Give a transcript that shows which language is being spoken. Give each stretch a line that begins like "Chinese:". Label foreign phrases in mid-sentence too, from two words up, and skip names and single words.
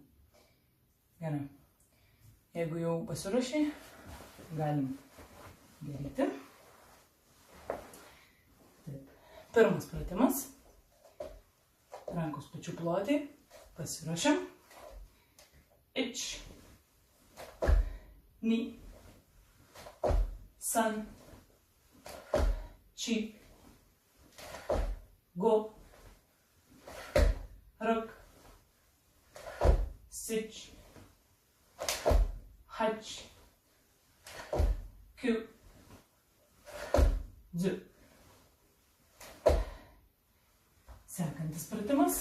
Lithuanian: Gerai. Jeigu jau pasiruošiai, galim daryti. Taip. Pirmas pratimas. Rankos pečių plotai. Pasiruošiam.
Japanese: Ich. Ni. さん。し. ご。ろく. Sich. Hach. きゅう。じゅう.
Lithuanian: Sekantis pratimas.